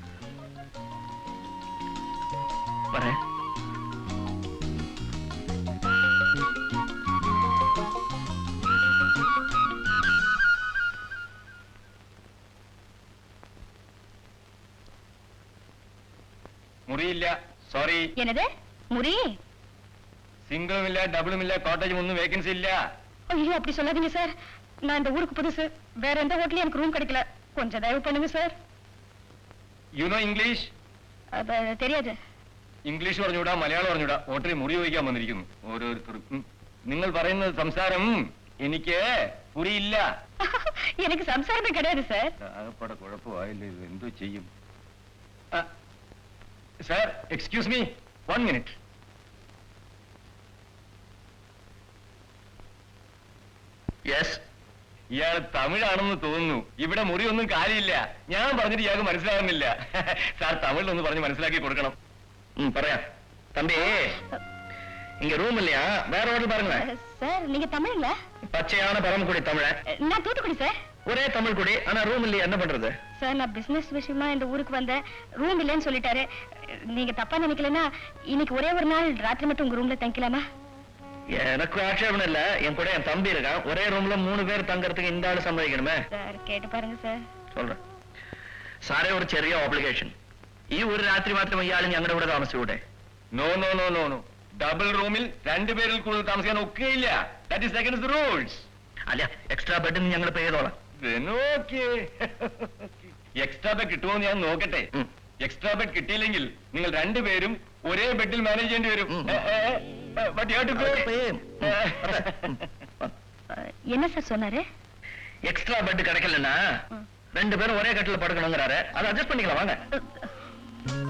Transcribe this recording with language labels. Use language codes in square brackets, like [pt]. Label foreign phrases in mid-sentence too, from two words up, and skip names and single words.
[ta] வரேன். [ml] മുറിയില്ല, സോറി. [ta] என்னது முறி? [ml] സിംഗിളും ഇല്ല, ഡബിളും ഇല്ല, കോട്ടേജും ഒന്നും വേക്കൻസി ഇല്ല. [ta] ஐயோ, அப்படி சொல்லாதீங்க சார். நான் இந்த ஊருக்கு புதுசு. வேற எந்த ஹோட்டலையும் எனக்கு ரூம் கிடைக்கல. கொஞ்சம் தயவு பண்ணுங்க சார். [en] you know English? [ta] தெரியாது. [ml] ഇംഗ്ലീഷ് പറഞ്ഞുകൂടാ, മലയാളം പറഞ്ഞുകൂടാ. ഹോട്ടലിൽ മുറി വഹിക്കാൻ വന്നിരിക്കുന്നു ഓരോരുത്തർക്കും. നിങ്ങൾ പറയുന്ന സംസാരം എനിക്ക് പുരിയില്ല. [ta] எனக்கு சம்சாரமே கிடையாது சார். [ml] ആകപ്പാടെ കുഴപ്പമായില്ല. ഇത് എന്തോ ചെയ്യും? സാർ, [en] excuse me, 1 minute. [ml] യെസ്. ഇയാൾ തമിഴാണെന്ന് തോന്നുന്നു. ഇവിടെ മുറിയൊന്നും കാര്യമില്ല. ഞാൻ പറഞ്ഞിട്ട് ഇയാൾക്ക് മനസ്സിലാകുന്നില്ല. സാർ തമിഴിലൊന്ന് പറഞ്ഞ് മനസ്സിലാക്കി കൊടുക്കണം. പറയാ. [ta] தம்பி, இங்க ரூம் இல்லையா? வேற ஹோட்டல் பாருங்களேன். சார், நீங்க தமிழ்ல? பச்சையான பரமக்குடி தமிழ. நான் தூத்துக்குடி சார். ஒரே தமிழ் குடி, ஆனா ரூம் இல்லையா? என்ன பண்றது? சார், நான் பிசினஸ் விஷயமா இந்த ஊருக்கு வந்தேன். ரூம் இல்லைன்னு சொல்லிட்டாரு. நீங்க தப்பா நினைக்கலன்னா இன்னைக்கு ஒரே ஒரு நாள் ராத்திரி மட்டும் உங்க ரூம்ல தங்கிக்கலாமா? எனக்கு ஆட்சேபம் இல்ல. என் கூட என் தம்பி இருக்கான். ஒரே ரூம்ல 3 பேர் தங்கறதுக்கு இந்த ஆளு சம்மதிக்கணுமே. சார், கேட்டு பாருங்க சார். சொல்றேன். [ml] സാറേ, ഒരു ചെറിയ ഓബ്ലിഗേഷൻ. ഈ ഒരു രാത്രി മാത്രം ഇയാൾ ഞങ്ങളുടെ കൂടെ താമസിച്ചൂടെ? [en] no no no no no. [ml] ഡബിൾ റൂമിൽ 2 പേരിൽ കൂടുതൽ താമസിക്കാൻ ഒക്കെയില്ല. [en] That is against the rules. [ml] അല്ല, [en] extra bed [ml] ഞങ്ങൾ പേ ചെയ്തോളാം. [en] extra bed [ml] കിട്ടുമോ ഞാൻ നോക്കട്ടെ. [en] extra bed [ml] കിട്ടിയില്ലെങ്കിൽ നിങ്ങൾ 2 പേരും ഒരേ ബെഡിൽ മാനേജ് ചെയ്യേണ്ടി വരും. [ta] என்ன சார் சொன்னாரு? [en] extra bed [ta] கிடைக்கலன்னா 2 பேரும் ஒரே கட்டில படுக்கணுங்கிறாரு. அதை அட்ஜஸ்ட் பண்ணிக்கலாம், வாங்க.